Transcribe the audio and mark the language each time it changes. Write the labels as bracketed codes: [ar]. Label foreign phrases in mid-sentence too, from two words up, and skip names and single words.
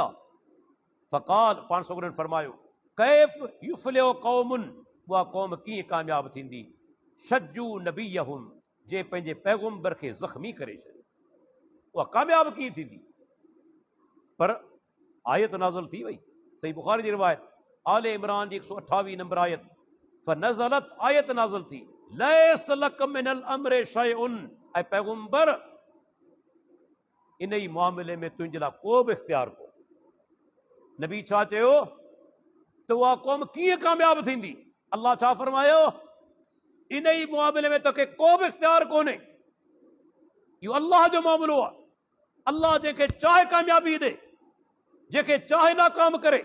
[sd] फ़क़ाल, पाण सगुरनि फरमायो, [ar] كيف يفلح قوم, [sd] उहा क़ौम कीअं कामयाब थींदी, [ar] شجوا نبيهم, [sd] जे पंहिंजे पैगंबर खे ज़ख़्मी करे छॾियो, उहा कामयाब कीअं थींदी? पर आयत नाज़िल थी वई। सही बुखारी जी रिवायत, आले इमरान जी 128 नंबर आयत, फ़नज़लत, आयत नाज़िल थी, [ar] ليس لك من الأمر شيء, [sd] ऐं पैगंबर इन ई मामले में तुंहिंजे लाइ को बि इख्तियार कोन्हे। नबी छा चयो त उहा क़ौम कीअं कामयाब थींदी? अल्लाह छा फरमायो? इन ई मामले में तोखे को बि इख्तियार कोन्हे। इहो अल्लाह जो मामिलो आहे। अल्लाह जंहिंखे चाहे कामयाबी ॾे, जंहिंखे चाहे नाकाम करे।